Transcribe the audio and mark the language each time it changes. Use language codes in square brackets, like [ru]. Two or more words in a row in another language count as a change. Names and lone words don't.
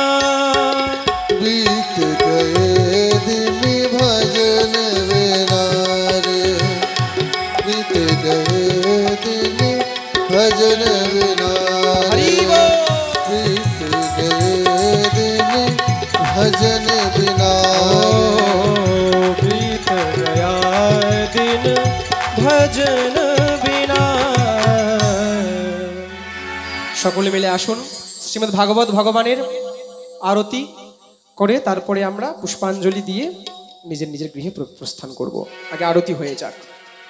[hi] बीत गए दिन भजन बिना रे, बीत गए दिन भजन बिना रे, बीत गए दिन भजन बिना रे, बीत गया दिन भजन बिना। [bn] সকলে মিলে আসুন শ্রীমদ্ ভাগবত ভগবানের আরতি করে তারপরে আমরা পুষ্পাঞ্জলি দিয়ে নিজের নিজের গৃহে প্রস্থান করব। আগে আরতি হয়ে যাক।